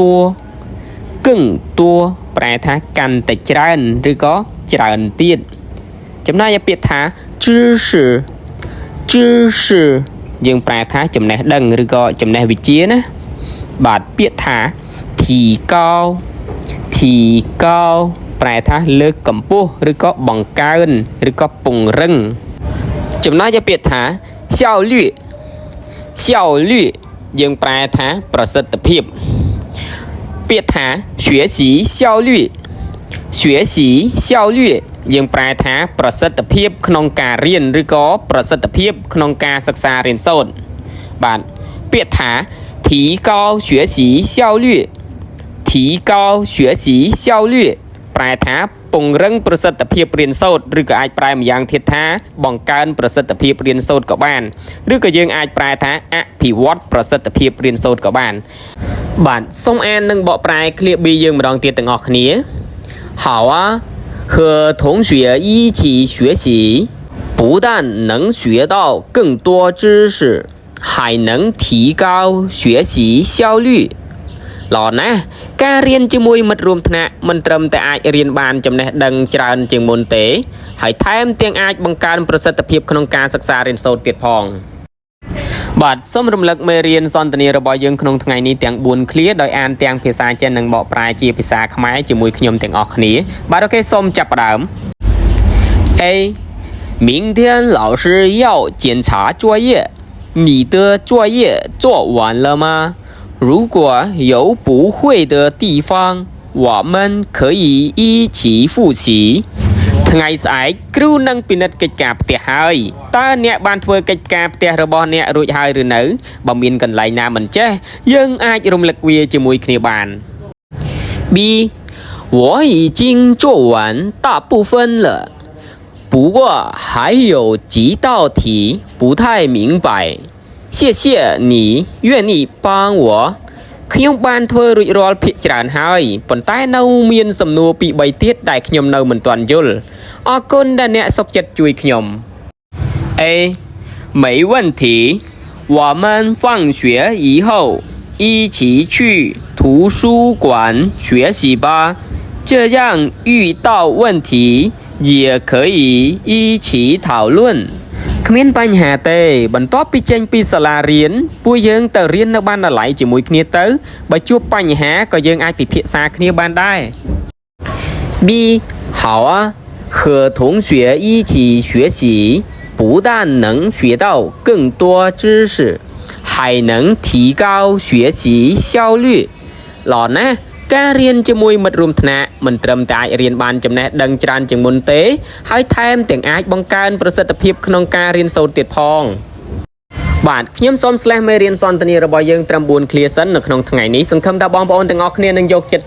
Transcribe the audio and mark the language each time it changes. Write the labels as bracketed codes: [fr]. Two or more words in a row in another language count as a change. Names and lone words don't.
[km] តួប្រែថាកាន់តែច្រើនឬក៏ច្រើនទៀតចំណែកឯពាក្យថា知識យើងប្រែថាចំណេះដឹងឬក៏ចំណេះវិជ្ជាណាបាទពាក្យថា提高ប្រែថាលើកកម្ពស់ឬក៏បង្កើនឬក៏ពង្រឹងចំណែកឯពាក្យថា效率 យើងប្រែថាប្រសិទ្ធភាពពាក្យថា [zh] 学习效率 [km] យើងប្រែថាប្រសិទ្ធភាពក្នុងការរៀនឬក៏ប្រសិទ្ធភាពក្នុងការសិក្សារៀនសូត្របាទពាក្យថា [zh] 提高学习效率 [km] ប្រែថាពង្រឹងប្រសិ ទ្ធភាពរៀនសូត្រឬក៏អាចប្រែម្យ៉ាងទៀតថាបង្កើនប្រសិទ្ធភាពរៀនសូត្រក៏បានឬក៏យើងអាចប្រែថាអភិវឌ្ឍប្រសិទ្ធភាពរៀនសូត្រក៏បានបាទ សូមអាននិងបកប្រែឃ្លា B យើងម្ដងទៀតទាំងអស់គ្នា [zh] 好啊和同学一起学习不但能学到更多知识还能提高学习效率 [km] ល្អណាស់ការរៀនជាមួយមិត្តរួមថ្នាក់មិនត្រឹមតែអាចរៀនបានចំណេះដឹងច្រើនជាងមុនទេហើយថែមទាំងអាចបង្កើនប្រសិទ្ធភាពក្នុងការសិក្សារៀនសូត្រទៀតផងបាទសូមរំលឹកមេរៀនសន្ទនារបស់យើងក្នុងថ្ងៃនេះទាំង4ឃ្លាដោយអានទាំងភាសាចិននិងបកប្រែជាភាសាខ្មែរជាមួយខ្ញុំទាំងអស់គ្នាបាទអូខេសូមចាប់ផ្ដើម A [zh] 明天老师要检查作业你的作业做完了吗如果有不会的地方我们可以一起复习 [km] ថ្ងៃស្អែកគ្រូនឹងពិនិត្យកិច្ចការផ្ទះហើយតើអ្នកបានធ្វើកិច្ចការផ្ទះរបស់អ្នករួចហើយឬនៅបើមានកន្លែងណាមិនចេះយើងអាចរំលឹកវាជាមួយគ្នាបាន [zh] B 我已经做完大部分了不过还有几道题不太明白谢谢你愿意帮我 [km] ខ្ញុំបានធ្វើ រួចរាល់ភាគច្រើនហើយប៉ុន្តែនៅមានសំណួរពីរ3ទៀតដែលខ្ញុំនៅមិនទាន់យល់អ រគុណដែលអ្នកសុខចិត្តជួយខ្ញុំ A [zh] 没问题我们放学以后一起去图书馆学习吧这样遇到问题也可以一起讨论 [km] គ្មានបញ្ហាទេបន្ទាប់ពីចេញពីសាលារៀនពួកយើងទៅរៀននៅបណ្ណាល័យជាមួយគ្នាទៅបើជួបបញ្ហាក៏យើងអាចពិភាក្សាគ្នាបានដែរ B [zh] 好啊和同学一起学习不但能学到更多知识还能提高学习效率 [km] ល្អណាស់ការរៀនជាមួយមិត្តរួមថ្នាក់មិនត្រឹមតែអាចរៀនបានចំណេះដឹងច្រើនជាងមុនទេហើយថែ មទាំងអាចបង្កើនប្រសិទ្ធភាពក្នុងការរៀនសូត្រទៀតផងបាទខ្ញុំសូមស្លេះមេរៀនសន្ទនារបស់យើងត្រឹម4ឃ្លាសិននៅក្នុងថ្ងៃនេះសង្ឃឹមថាបងប្អូនទាំងអស់គ្នានឹងយកចិត្ត